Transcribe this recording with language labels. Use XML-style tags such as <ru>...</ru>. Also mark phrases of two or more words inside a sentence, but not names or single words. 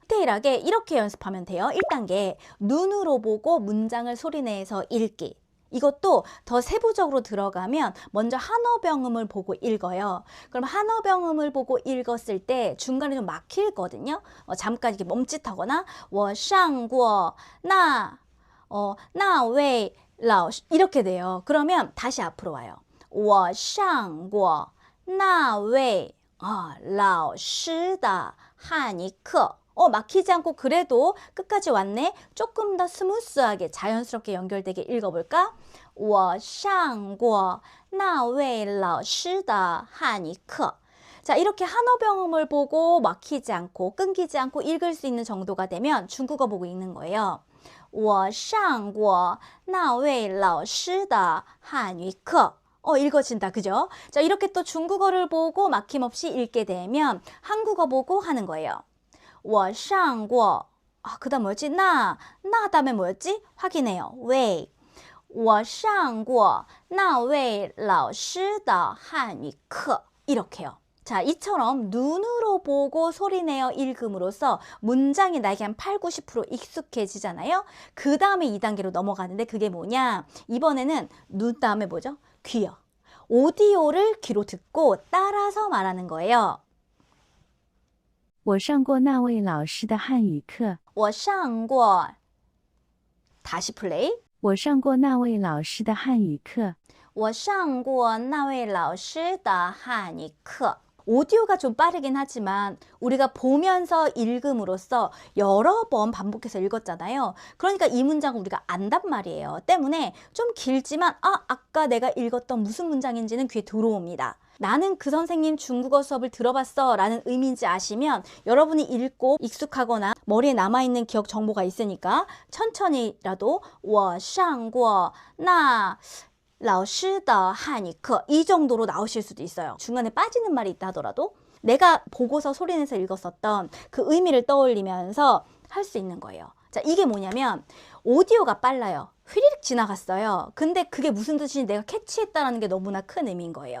<ko>디테일하게 이렇게 연습하면 돼요. 1단계, 눈으로 보고 문장을 소리내서 읽기. 이것도 더 세부적으로 들어가면 먼저 한어병음을 보고 읽어요. 그럼 한어병음을 보고 읽었을 때 중간에 좀 막히거든요. 잠깐 이렇게 멈칫하거나</ko> <zh>我上过那位老师</zh> <ko>이렇게 돼요. 그러면 다시 앞으로 와요.</ko> <zh>我上过那位老师的汉语课</zh> <ko>막히지 않고 그래도 끝까지 왔네. 조금 더 스무스하게 자연스럽게 연결되게 읽어볼까?</ko> <zh>我上过那位老师的汉语课</zh> <ko>자, 이렇게 한어병음을 보고 막히지 않고 끊기지 않고 읽을 수 있는 정도가 되면 중국어 보고 읽는 거예요.</ko> <zh>我上过那位老师的汉语课</zh> <ko>읽어진다. 그죠? 자, 이렇게 또 중국어를 보고 막힘없이 읽게 되면 한국어 보고 하는 거예요.</ko> <zh>我上过</zh> <ko>그 다음 뭐였지? 나 다음에 뭐였지? 확인해요. 왜?</ko> <zh>我上过那位老师的汉语课.</zh> <ko>이렇게요. 자, 이처럼 눈으로 보고 소리내어 읽음으로써 문장이 나에게 한 8, 90% 익숙해지잖아요. 그 다음에 2단계로 넘어가는데 그게 뭐냐? 이번에는 눈 다음에 뭐죠? 귀요. 오디오를 귀로 듣고 따라서 말하는 거예요.</ko> <zh>我上过那位老师的汉语课。我上过</zh> <ko>다시 플레이.</ko> <zh>我上过那位老师的汉语课。我上过那位老师的汉语课.</zh> <ko>오디오가 좀 빠르긴 하지만 우리가 보면서 읽음으로써 여러 번 반복해서 읽었잖아요. 그러니까 이 문장을 우리가 안단 말이에요. 때문에 좀 길지만 아까 내가 읽었던 무슨 문장인지는 귀에 들어옵니다. 나는 그 선생님 중국어 수업을 들어봤어 라는 의미인지 아시면 여러분이 읽고 익숙하거나 머리에 남아있는 기억 정보가 있으니까 천천히라도</ko> <zh>我上过那老师的汉语课</zh> <ko>이 정도로 나오실 수도 있어요. 중간에 빠지는 말이 있다 하더라도 내가 보고서 소리내서 읽었었던 그 의미를 떠올리면서 할 수 있는 거예요. 자, 이게 뭐냐면 오디오가 빨라요. 휘리릭 지나갔어요. 근데 그게 무슨 뜻인지 내가 캐치했다는 게 너무나 큰 의미인 거예요.</ko>